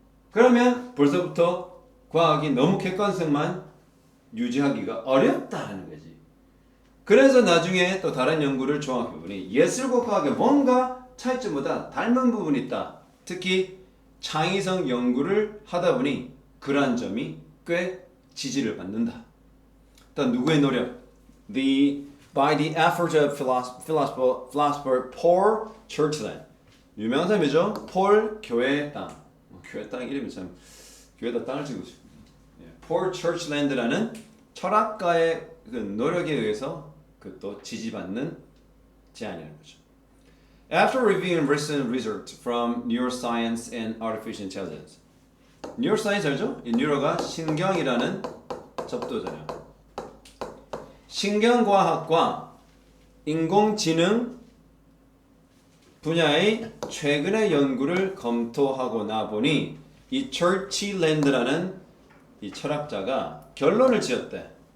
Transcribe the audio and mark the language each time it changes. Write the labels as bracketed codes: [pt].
[ko] 그러면 벌써부터 과학이 너무 객관성만 유지하기가 어렵다는 거지. 그래서 나중에 또 다른 연구를 종합해보니 예술과 과학에 뭔가 차이점보다 닮은 부분이 있다. 특히 창의성 연구를 하다 보니 그러한 점이 꽤 지지를 받는다. 일단 누구의 노력? [en] By the effort of philosopher Paul Churchland. [ko] 유명한 사람이죠. 폴 교회 땅. 교회 땅 이름이 참 교회에다 땅을 지고 싶어. 폴 처치랜드라는 철학가의 그 노력에 의해서 그 또 지지받는 제안이라는 거죠. [en] After reviewing recent research from neuroscience and artificial intelligence. [ko] neuroscience 알죠? 이 뉴로가 신경이라는 접두잖아요. 신경과학과 인공지능 분야의 최근의 연구를 검토하고 나보니 이 처치랜드라는 이 철학자가 결론을 지었대.